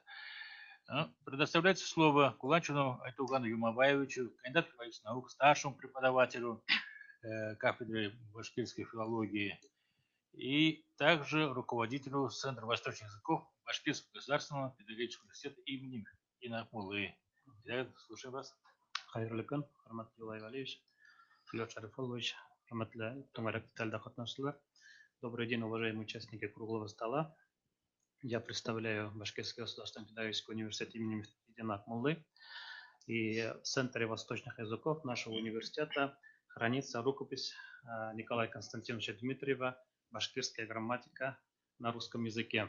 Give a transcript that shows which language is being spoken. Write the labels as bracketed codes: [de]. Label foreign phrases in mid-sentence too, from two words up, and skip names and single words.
[ru] Предоставляется слово Куланчину Айтугану Юмабаевичу, кандидату исторических наук, старшему преподавателю кафедры башкирской филологии и также руководителю Центра восточных языков Башкирского государственного педагогического университета имени Инакмуллы. Слушаем вас. [tt] Хайрлы күн, хөрмәтле Владимир Валерьевич, Филипп Шарифович, хөрмәтле тыңлаучылар, катнашучылар. [ru] Добрый день, уважаемые участники круглого стола. Я представляю Башкирский государственный педагогический университет имени Инакмуллы. И в Центре восточных языков нашего университета хранится рукопись Николая Константиновича Дмитриева «Башкирская грамматика на русском языке».